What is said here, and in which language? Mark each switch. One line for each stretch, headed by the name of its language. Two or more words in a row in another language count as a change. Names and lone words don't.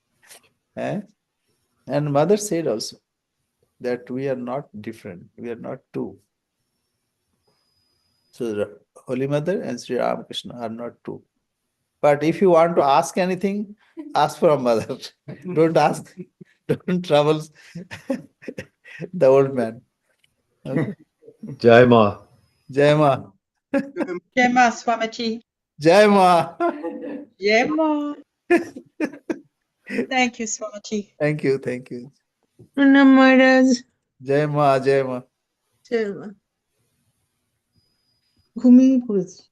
English: And mother said also that we are not different. We are not two. So the Holy Mother and Sri Ramakrishna are not two. But if you want to ask anything, ask from mother. Don't ask, don't trouble the old man. Okay.
Bangla: জয় মা. জয় মা. জয় মা, স্বামীজি. জয় মা. জয় মা.
English: Thank you, Swamiji. Thank you. Thank you.
Bangla: প্রণাম মহারাজ. জয় মা. জয় মা. জয় মা ঘুমিয়ে পড়েছি